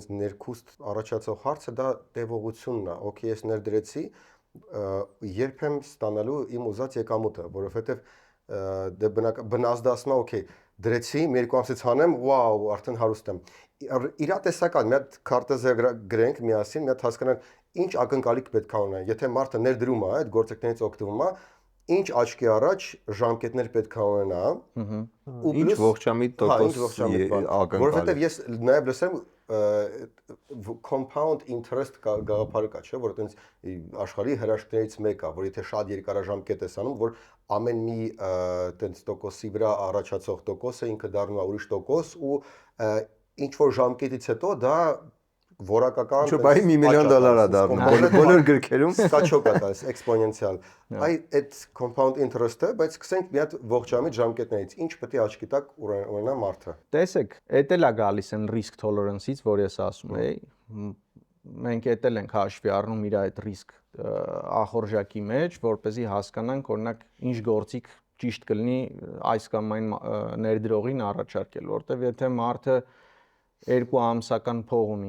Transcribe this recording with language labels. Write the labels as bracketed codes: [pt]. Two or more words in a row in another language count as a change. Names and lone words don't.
[hy] ներքուստ առաջացող հարցը դա տևողությունն է։ Okay, ես ներդրեցի, երբ եմ ստանալու իմ ուզած եկամուտը, որովհետև դե բնազդացնա, okay, դրեցի, մի երկու ամսից հանեմ, վաու, արդեն հարուստ եմ։ Իրատեսական, մի հատ քարտեզը գրենք միասին, մի հատ հասկանանք ինչ ակնկալիք պետք է ունենա։ Եթե մարդը ներդրում է, այդ գործիքներից օգտվում է, ինչ աչքի առաջ ժամկետներ պետք է ունենա, ու ինչ ողջամիտ տոկոս ակնկալիք։ Որովհետև ես նաև լսեմ [en] compound interest [hy] գաղափարը կա, չէ՞, որ այտենց աշխարհի հրաշքներից մեկը, որ եթե շատ երկարաժամկետ ես անում, որ ամեն մի այտենց տոկոսի վրա առաջացող տոկոսը ինքը դառնում է ուրիշ տոկոս ու ինչ որ ժամկետից հետո դա որակական Չէ, բայ $1 միլիոն է դառնում բոլոր գրքերում, սկաչոկ է տալիս, էքսպոնենցիալ։ Այդ [en] compound interest- [hy] ը, բայց սկսենք մի հատ ողջամիտ ժամկետներից, ինչ պետք է աչքի տակ ունենա մարդը։ Տեսեք, էդ էլ է գալիս այն [en] risk tolerance- [hy] ից, որ ես ասում եի, մենք էտել ենք հաշվի առնում իր այդ ռիսկ ախորժակի մեջ, որպեսզի հասկանանք, օրինակ, ինչ գործիք ճիշտ կլինի այս կամ այն ներդրողին առաջարկել, որտեվ եթե մարդը 2 ամսական փող ունի